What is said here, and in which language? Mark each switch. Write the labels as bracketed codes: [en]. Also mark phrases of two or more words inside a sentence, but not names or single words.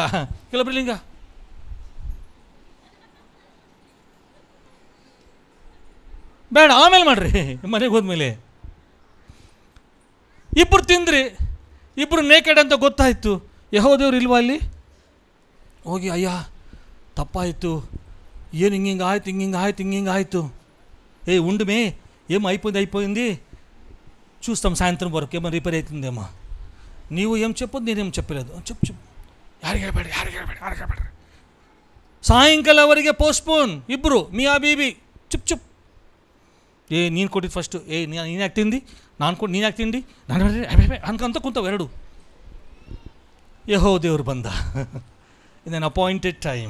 [kn] ಕೆಲವೊಬ್ರು ಹಿಂಗ ಬೇಡ, ಆಮೇಲೆ ಮಾಡ್ರಿ ಮನೆಗೆ ಹೋದ್ಮೇಲೆ. ಇಬ್ಬರು ತಿಂದ್ರಿ, ಇಬ್ಬರು ನೇಕೆಡ್ ಅಂತ ಗೊತ್ತಾಯಿತು. ಯೆಹೋವ ದೇವ್ರು ಇಲ್ವಾ ಅಲ್ಲಿ? ಹೋಗಿ ಅಯ್ಯ ತಪ್ಪಾಯಿತು, ಏನು ಹಿಂಗೆ ಆಯ್ತು. [te] ఉండుమే ఏం అయిపోయింది చూస్తాం సాయంత్రం వరకు ఏమో రిపేర్ అవుతుందేమో. నీవు ఏం చెప్పొద్దు, నేనేం చెప్పలేదు. చెప్పు [kn] ಯಾರಿಗೆ ಹೇಳ್ಬೇಡ್ರಿ. ಸಾಯಂಕಾಲವರೆಗೆ ಪೋಸ್ಟ್ಪೋನ್. ಇಬ್ಬರು [hi] मियाँ बीबी चुप. [kn] ನೀನು ಕೊಟ್ಟಿದ್ದು ಫಸ್ಟು, ನೀನು ಯಾಕೆ ತಿಂದು, ನೀನು ಯಾಕೆ ತಿಂದು, ನಾನು ಅನ್ಕೊಂತ ಕೂತಾವೆ ಎರಡು. ಯೆಹೋವ ದೇವ್ರು ಬಂದ. ಇದನ್ನು [en] appointed time.